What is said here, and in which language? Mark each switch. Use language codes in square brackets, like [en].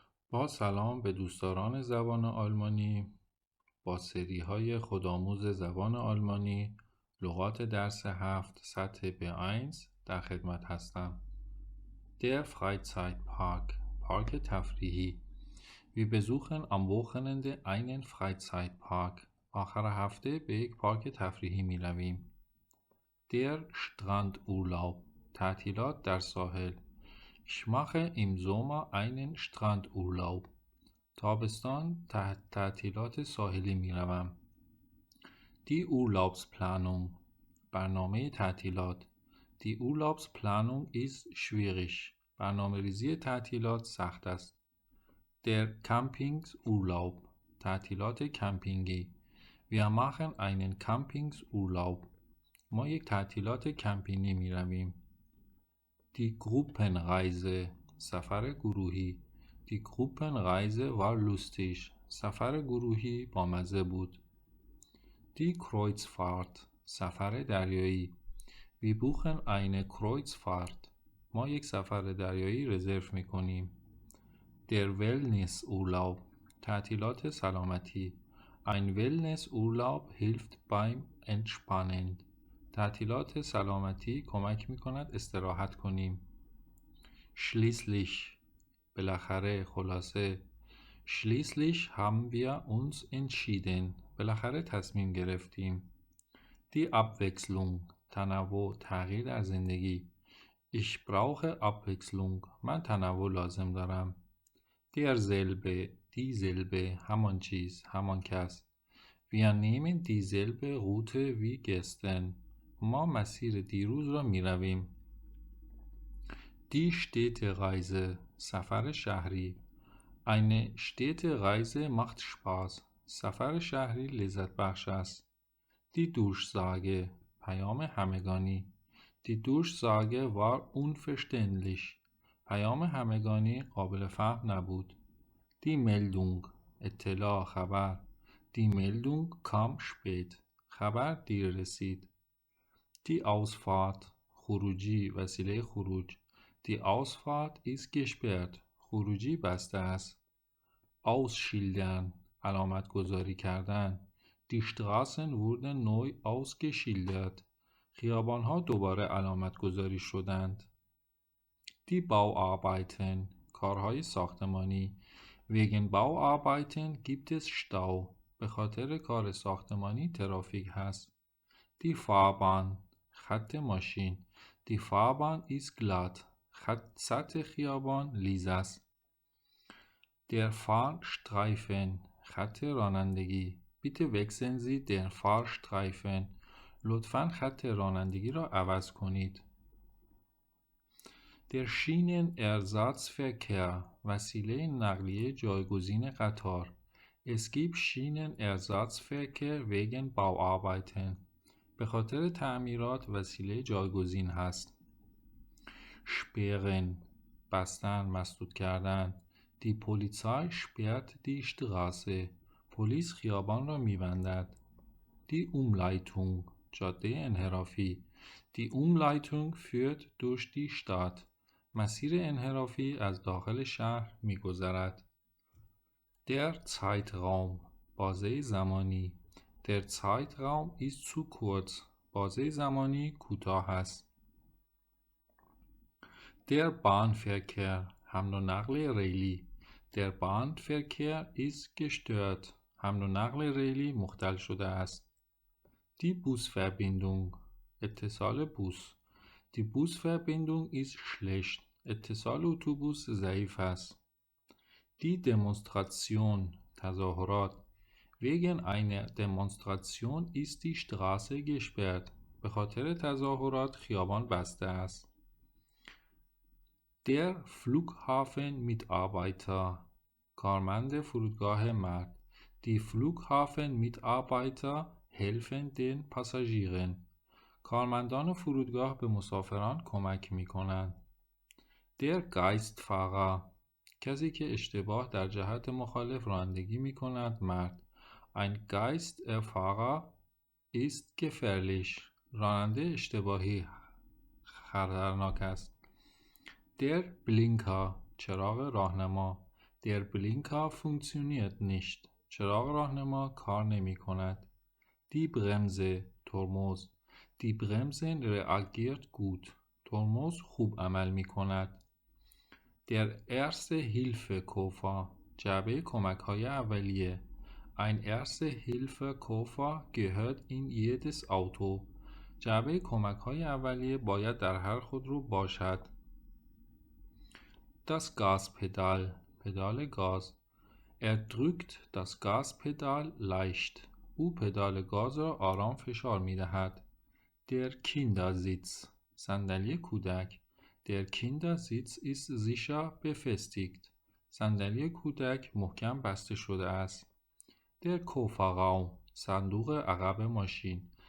[fa] با سلام به دوستداران زبان آلمانی. با سری‌های خودآموز زبان آلمانی لغات درس 7 سطح B1 در خدمت هستم. [de] Der Freizeitpark، [fa] پارک تفریحی. [de] Wir besuchen am Wochenende einen Freizeitpark. [fa] آخر هفته به یک پارک تفریحی می رویم. Der Strandurlaub، تعطیلات در ساحل. [de] Ich mache im Sommer einen Strandurlaub. [fa] تابستان تعطیلات ساحلی می روم. Die Urlaubsplanung، برنامه تعطیلات. [de] Die Urlaubsplanung ist schwierig. [fa] برنامه ریزی تعطیلات سخت است. Der Campingurlaub، تعطیلات کمپینگی. [de] Wir machen einen Campingurlaub. [fa] ما یک تعطیلات کمپینگی می رویم. Die Gruppenreise، سفر گروهی. [de] Die Gruppenreise war lustig. [fa] سفر گروهی بامزه بود. [de] Die Kreuzfahrt، [fa] سفر دریایی. [de] Wir buchen eine Kreuzfahrt. [fa] ما یک سفر دریایی رزرو می کنیم. Der Wellnessurlaub، تعطیلات سلامتی. [de] Ein Wellnessurlaub hilft beim Entspannen. [fa] تعطیلات سلامتی کمک می کند استراحت کنیم. Schließlich، بالاخره، خلاصه. [de] Schließlich haben wir uns entschieden. [fa] بالاخره تصمیم گرفتیم. Die Abwechslung، تنوع، تغییر در زندگی. [de] Ich brauche Abwechslung. [fa] من تنوع لازم دارم. Derselbe، dieselbe، همان چیز، همان کس. [de] Wir nehmen dieselbe Route wie gestern. [fa] ما مسیر دیروز را می رویم. [de] Die Städtereise، [fa] سفر شهری. [de] Eine Städtereise macht Spaß. [fa] سفر شهری لذت بخش است. [de] Die Durchsage، [fa] پیام همگانی. [de] Die Durchsage war unverständlich. [fa] پیام همگانی قابل فهم نبود. Die Meldung، اطلاع، خبر. [de] Die Meldung kam spät. [fa] خبر دیر رسید. Die Ausfahrt، خروجی، وسیله خروج. [de] Die Ausfahrt ist gesperrt. [fa] خروجی بسته است. Ausschildern، علامت گذاری کردن. [de] Die Straßen wurden neu ausgeschildert. [fa] خیابان‌ها دوباره علامت گذاری شدند. Die Bauarbeiten، کارهای ساختمانی. [de] Wegen Bauarbeiten gibt es Stau. [fa] به خاطر کار ساختمانی ترافیک هست. Die Fahrbahn، خط ماشین. [de] Die Fahrbahn ist glatt. [fa] سطح خیابان لیز است. Der Fahrstreifen، خط رانندگی. [de] Bitte wechseln Sie den Fahrstreifen. [fa] لطفاً خط رانندگی را عوض کنید. Der Schienenersatzverkehr، وسیله نقلیه جایگزین قطار. [de] Es gibt Schienenersatzverkehr wegen Bauarbeiten. [fa] به خاطر تعمیرات وسیله جایگزین هست. Sperren، بستن، مسدود کردن. [de] Die Polizei sperrt die Straße. [fa] پلیس خیابان را می‌بندد. [de] Die Umleitung، [fa] جاده انحرافی. [de] Die Umleitung führt durch die Stadt. [fa] مسیر انحرافی از داخل شهر می‌گذرد. [de] Der Zeitraum، [fa] بازه زمانی. [de] Der Zeitraum ist zu kurz. [fa] بازه زمانی کوتاه است. Der Bahnverkehr، حمل و نقل ریلی. [de] Der Bahnverkehr ist gestört. [fa] حمل و نقل ریلی مختل شده است. [de] Die Busverbindung، [fa] اتصال بوس. [de] Die Busverbindung ist schlecht. [fa] اتصال اتوبوس ضعیف است. [de] Die Demonstration، تظاهرات. Wegen einer Demonstration ist die Straße gesperrt. [fa] به خاطر تظاهرات خیابان بسته است. Der Flughafenmitarbeiter، کارمند فرودگاه مرد. [de] Die Flughafenmitarbeiter helfen den Passagieren. [fa] کارمندان فرودگاه به مسافران کمک می کنند. Der Geistfahrer، کسی که اشتباه در جهت مخالف رانندگی می کند، مرد. [de] Ein Geisterfahrer ist gefährlich. [fa] راننده اشتباهی خطرناک است. Der Blinker، چراغ راهنما. [de] Der Blinker funktioniert nicht. [fa] چراغ راهنما کار نمی کند. [de] Die Bremse ترمز. Die Bremse reagiert gut. [fa] ترمز خوب عمل می کند. Der Erste Hilfe Koffer جعبه کمک های اولیه. [de] Ein Erste Hilfe Koffer gehört in jedes Auto. [fa] جعبه کمک های اولیه باید در هر خودرو باشد. [de] Das Gaspedal [fa] پدال گاز. [de] Er drückt das Gaspedal leicht. [fa] او پدال گاز را آرام فشار می دهد. [de] Der Kindersitz [fa] صندلی کودک. [de] Der Kindersitz ist sicher befestigt. [fa] صندلی کودک محکم بسته شده است. Der Kofferraum صندوق عقب ماشین.